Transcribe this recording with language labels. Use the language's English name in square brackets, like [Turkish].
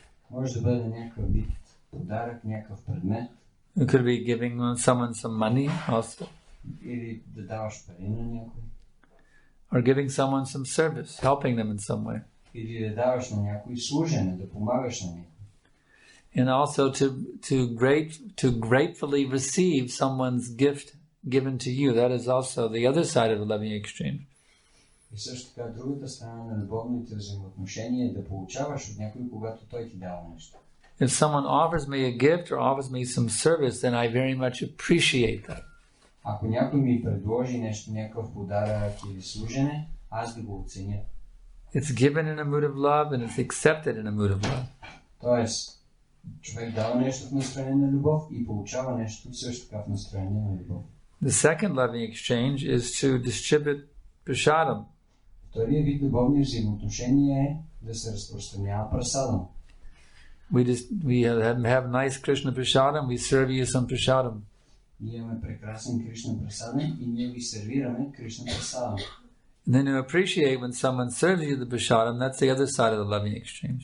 [Bulgarian] Може да бъде някакъв вид подарък, някакъв предмет. [English] It could be giving someone some money also. [Bulgarian] Или да даваш пари на някой. [English] Or giving someone some service, helping them in some way. [Bulgarian] Или да даваш на някой служене, да помагаш на някой. [English] And also to gratefully receive someone's gift given to you. That is also the other side of a loving exchange. [Bulgarian] И също така другата страна на любовните взаимоотношения е да получаваш от някой, когато той ти дава нещо. [English] If someone offers me a gift or offers me some service, then I very much appreciate that. [Bulgarian] Ако някой ми предложи нещо, някакъв подарък или служене, аз да го оценя. [English] It's given in a mood of love and it's accepted in a mood of love. [Bulgarian] Тоест, човек дава нещо в настроение на любов и получава нещо също така в настроение на любов. [English] The second loving exchange is to distribute prasadam. [Bulgarian] Втория вид любовни взаимоотношения е да се разпространява прасадам. [English] We have nice Krishna prasadam, we serve you some prasadam. [Bulgarian] Ние имаме прекрасен Кришна прасадам и ние ви сервираме Кришна прасадам. [English] And then you appreciate when someone serves you the prasadam, that's the other side of the loving exchange.